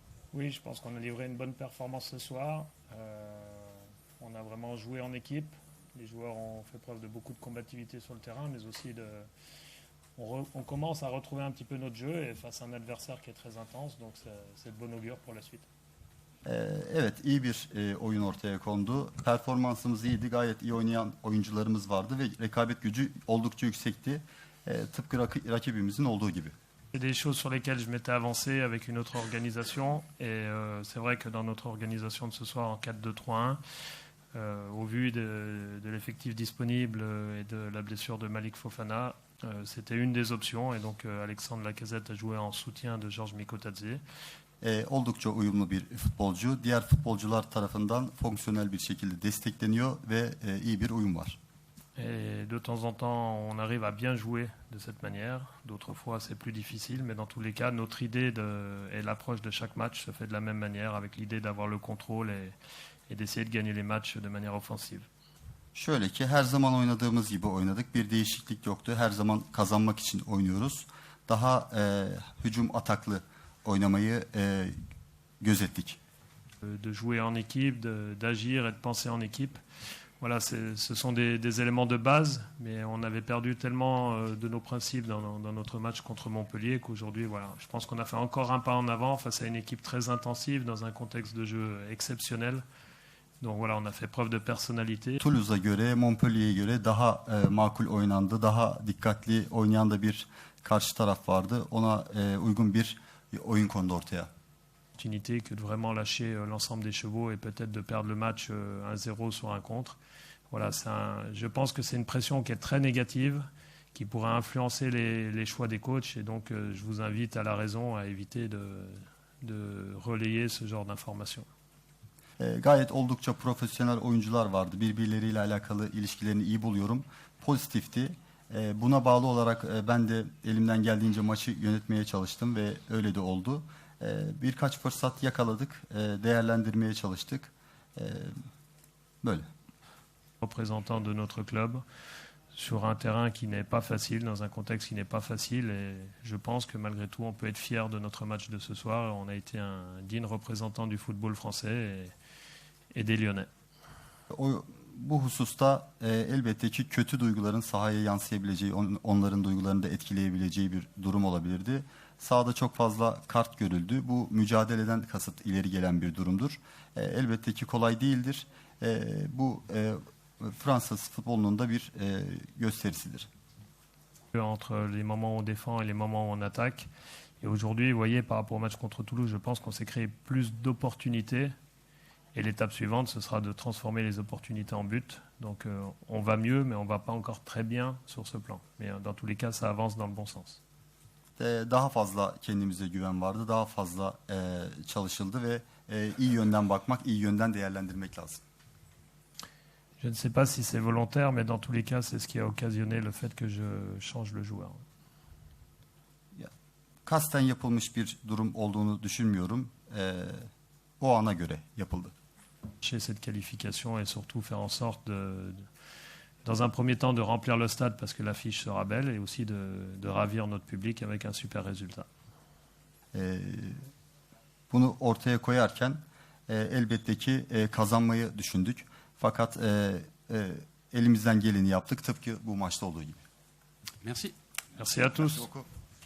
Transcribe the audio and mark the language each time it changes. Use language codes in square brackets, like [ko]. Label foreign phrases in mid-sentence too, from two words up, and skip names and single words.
[fr] Oui, je pense qu'on a livré une bonne performance ce soir. On a vraiment joué en équipe. Les joueurs ont fait preuve de beaucoup de combativité sur le terrain, mais aussi on commence à retrouver un petit peu notre jeu et face à un adversaire qui est très intense, donc c'est de bon augure pour la suite. [tr] Evet, iyi bir oyun ortaya kondu. Performansımız iyiydi. Gayet iyi oynayan oyuncularımız vardı ve rekabet gücü oldukça yüksekti. Tıpkı rakibimizin olduğu gibi. [fr] C'est des choses sur lesquelles je m'étais avancé avec une autre organisation et c'est vrai que dans notre organisation de ce soir en 4-2-3-1, au vu de l'effectif disponible et de la blessure de Malik Fofana, c'était une des options et donc Alexandre Lacazette a joué en soutien de Georges Mikotadze. [tr] Oldukça uyumlu bir futbolcu. Diğer futbolcular tarafından fonksiyonel bir şekilde destekleniyor ve iyi bir uyum var. [fr] Et de temps en temps, on arrive à bien jouer de cette manière. D'autres fois, c'est plus difficile, mais dans tous les cas, notre idée et l'approche de chaque match se fait de la même manière, avec l'idée d'avoir le contrôle et d'essayer de gagner les matchs de manière offensive. [tr] Şöyle ki her zaman oynadığımız gibi oynadık. Bir değişiklik yoktu. Her zaman kazanmak için oynuyoruz. Daha hücum ataklı oynamayı gözettik. [fr] De jouer en équipe, d'agir et de penser en équipe. Voilà, ce sont des éléments de base, mais on avait perdu tellement de nos principes dans notre match contre Montpellier qu'aujourd'hui, voilà, je pense qu'on a fait encore un pas en avant face à une équipe très intensive dans un contexte de jeu exceptionnel. Donc voilà, on a fait preuve de personnalité. [tr] Toulouse'a göre, Montpellier'e göre daha makul oynandı. Daha dikkatli oynayan da bir karşı taraf vardı. Ona uygun bir oyun kondu ortaya. [fr] Opportunité que de vraiment lâcher l'ensemble des chevaux et peut-être de perdre le match 1-0 sur un contre. Voilà, je pense que c'est une pression qui est très négative, qui pourrait influencer les choix des coachs et donc je vous invite à la raison à éviter de relayer ce genre d'informations. [tr] Gayet oldukça profesyonel oyuncular vardı. Birbirleriyle alakalı ilişkilerini iyi buluyorum. Pozitifti. Buna bağlı olarak ben de elimden geldiğince maçı yönetmeye çalıştım ve öyle de oldu. Birkaç fırsat yakaladık, değerlendirmeye çalıştık. Böyle. [fr] Représentant de notre club sur un terrain qui n'est pas facile, dans un contexte qui n'est pas facile et je pense que malgré tout on peut être fier de notre match de ce soir. On a été un digne représentant du football français et des Lyonnais. [tr] Bu hususta elbette ki kötü duyguların sahaya yansıyabileceği, onların duygularını da etkileyebileceği bir durum olabilirdi. Sahada çok fazla kart görüldü. Bu mücadeleden kasıt ileri gelen bir durumdur. Elbette ki kolay değildir. Bu Fransız futbolunun da bir gösterisidir. [fr] Entre les moments où on défend et les moments où on attaque. Et aujourd'hui, vous voyez, par rapport au match contre Toulouse, je pense qu'on s'est créé plus d'opportunités. Et l'étape suivante, ce sera de transformer les opportunités en but. Donc on va mieux, mais on ne va pas encore très bien sur ce plan. Mais dans tous les cas, ça avance dans le bon sens. [tr] Daha fazla kendimize güven vardı. Daha fazla çalışıldı ve iyi yönden bakmak, iyi yönden değerlendirmek lazım. [fr] Je ne sais pas si c'est volontaire, mais dans tous les cas, c'est ce qui a occasionné le fait que je change le joueur. [tr] Kasten yapılmış bir durum olduğunu düşünmüyorum. O ana göre yapıldı. [fr] Cette qualification et surtout faire en sorte dans un premier temps de remplir le stade parce que l'affiche sera belle et aussi de ravir notre public avec un super résultat. [tr] Bunu ortaya koyarken elbette ki kazanmayı düşündük. Fakat elimizden geleni yaptık tıpkı bu maçta olduğu gibi. [fr] Merci. Merci à tous.